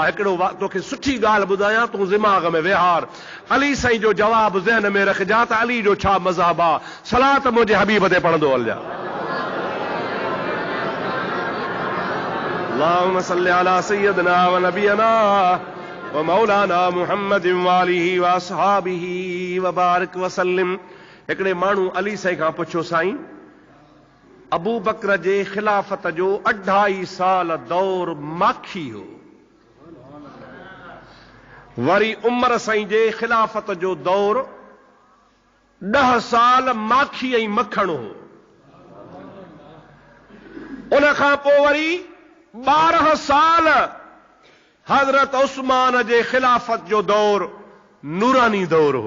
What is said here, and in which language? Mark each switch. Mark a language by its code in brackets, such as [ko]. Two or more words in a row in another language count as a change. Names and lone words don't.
[sd] हिकिड़ो तोखे सुठी ॻाल्हि ॿुधायां, तूं दिमाग़ में विहार। अली साईं जो जवाब ज़हन में रखिजा त अली जो छा मज़हब आहे। सलात मुंहिंजे हबीब ते पढ़ंदो हलिया। [ar] اللهم صل على سيدنا ونبينا ومولانا محمد وآله وأصحابه وبارك وسلم. [sd] हिकिड़े माण्हू अली साईं खां पुछियो, साईं अबू बकर जे ख़िलाफ़त जो 2.5 साल दौर माखी हो, वरी उमर साईं जे ख़िलाफ़त जो दौर 10 साल माखी ऐं मखण हो, उन खां पोइ वरी 12 साल हज़रत उस्मान जे ख़िलाफ़त जो दौर नूरानी दौर हो।